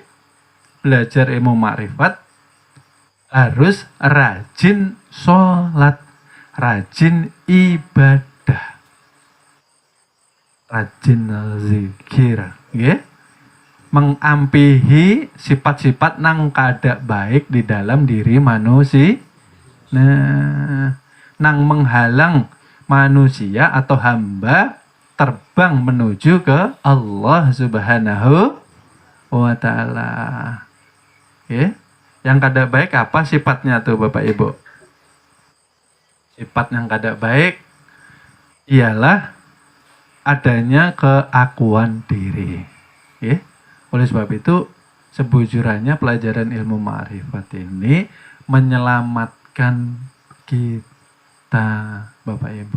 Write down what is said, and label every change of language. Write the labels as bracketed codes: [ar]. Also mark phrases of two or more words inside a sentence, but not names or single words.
[bjn] Belajar ilmu makrifat harus rajin sholat, rajin ibadah, rajin zikir, nggih. Mengampihi sifat-sifat nang kada baik di dalam diri manusia. Nah, nang menghalang manusia atau hamba terbang menuju ke Allah [ar] سبحانه وتعالى. [bjn] Ya. Yang kada baik apa sifatnya tuh Bapak Ibu? Sifat yang kada baik ialah adanya keakuan diri. Ya. Oleh sebab itu sebujurannya pelajaran ilmu ma'rifat ini menyelamatkan kita Bapak Ibu.